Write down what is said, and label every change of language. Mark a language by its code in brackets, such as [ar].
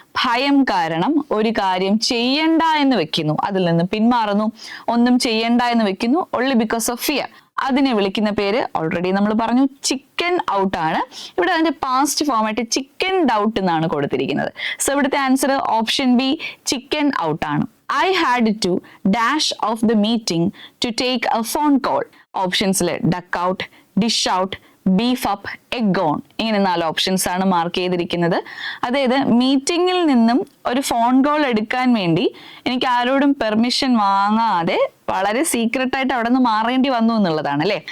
[ml] ഭയം കാരണം ഒരു കാര്യം ചെയ്യണ്ട എന്ന് വെക്കുന്നു, അതിൽ നിന്ന് പിന്മാറുന്നു. ഒന്നും ചെയ്യണ്ട എന്ന് വെക്കുന്നു, [en] only because of fear. [ml] അതിനെ വിളിക്കുന്ന പേര് ഓൾറെഡി നമ്മൾ പറഞ്ഞു, ചിക്കൻ ഔട്ട് ആണ്. ഇവിടെ അതിന്റെ പാസ്റ്റ് ഫോമായിട്ട് ചിക്കൻ ഔട്ട് എന്നാണ് കൊടുത്തിരിക്കുന്നത്. സോ ഇവിടുത്തെ answer option B chicken out ആണ്. [en] I had to dash off the meeting to take a phone call. [ml] ഓപ്ഷൻസിൽ duck out, dish out, beef up, egg on ഇങ്ങനെ 4 options ആണ് mark ചെയ്തിരിക്കുന്നത്. അതായത് മീറ്റിംഗിൽ നിന്നും ഒരു ഫോൺ കോൾ എടുക്കാൻ വേണ്ടി എനിക്ക് ആരോടും പെർമിഷൻ വാങ്ങാതെ വളരെ സീക്രട്ട് ആയിട്ട് അവിടെ നിന്ന് മാറേണ്ടി വന്നു എന്നുള്ളതാണ് അല്ലെ?